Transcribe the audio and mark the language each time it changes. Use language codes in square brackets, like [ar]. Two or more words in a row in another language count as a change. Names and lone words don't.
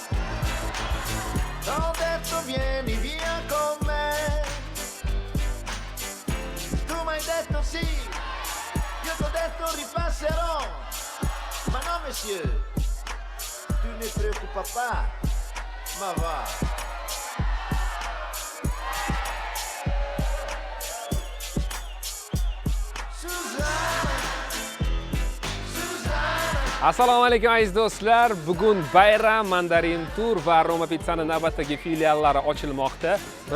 [it] T'ho detto vieni via con me, tu m'hai detto sì, io t'ho detto ripasserò, ma no [fr] monsieur, tu ne preoccupa pas, [it] ma va. [uz] Assalomu alaykum aziz do'stlar. Bugun bayram Mandarin Tour va Roma Pizzani navbatdagi filiallari ochilmoqda.